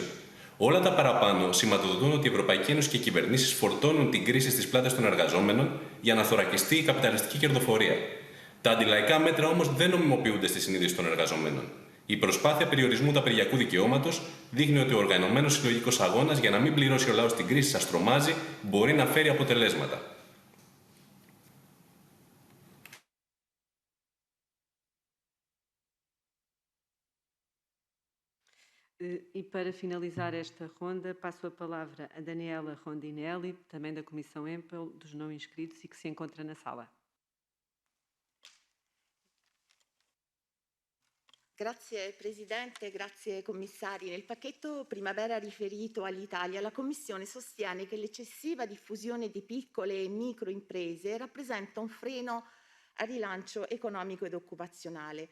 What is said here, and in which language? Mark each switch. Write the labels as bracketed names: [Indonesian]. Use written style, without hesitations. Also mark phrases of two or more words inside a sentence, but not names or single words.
[Greek] Όλα τα παραπάνω σηματοδοτούν ότι η Ευρωπαϊκή Ένωση και οι κυβερνήσεις φορτώνουν την κρίση στις πλάτες των εργαζόμενων για να θωρακιστεί η καπιταλιστική κερδοφορία. Τα αντιλαϊκά μέτρα όμως δεν νομιμοποιούνται στη συνείδηση των εργαζομένων. Η προσπάθεια περιορισμού του απεργιακού δικαιώματος δείχνει ότι ο οργανωμένος συλλογικός αγώνας για να μην πληρώσει ο λαός την κρίση σας τρομάζει μπορεί να φέρει αποτελέσματα. [Portuguese] E para finalizar esta ronda, passo a palavra a Daniela Rondinelli, também da Comissão EMPL, dos não inscritos e que se encontra na sala. [Italian] Grazie Presidente, grazie Commissari. Nel pacchetto primavera riferito all'Italia, la Commissione sostiene che l'eccessiva diffusione di piccole e micro imprese rappresenta un freno al rilancio economico ed occupazionale.